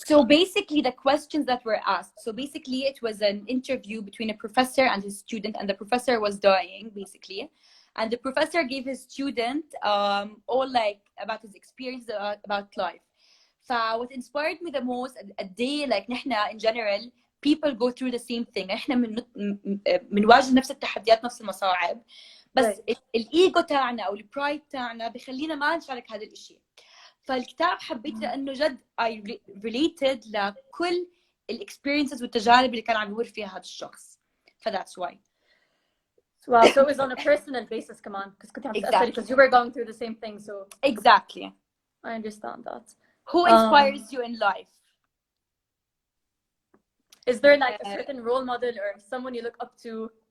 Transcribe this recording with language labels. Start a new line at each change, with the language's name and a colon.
English: So basically the questions that were asked. So basically it was an interview between a professor and his student and the professor was dying basically. And the professor gave his student all like about his experience about life. What inspired me the most a day like نحنا in general people go through the same thing.
Arabic: نحنا بنواجه نفس التحديات نفس المصاعب. بس الايجو تاعنا او البرايد تاعنا بخلينا ما نشارك هذا الاشي. فالكتاب حبيته لانه جد
English: I related
Arabic: لكل الاكسبيرينسز والتجارب اللي كان عم يمر فيها هذا الشخص.
English: That's why. Wow, so it was on a personal basis كمان because
Arabic: كنت عم تأثري
English: because you were going through the same thing. So exactly. I understand that. Who inspires you in life? Is there like a certain role model or someone you look up to?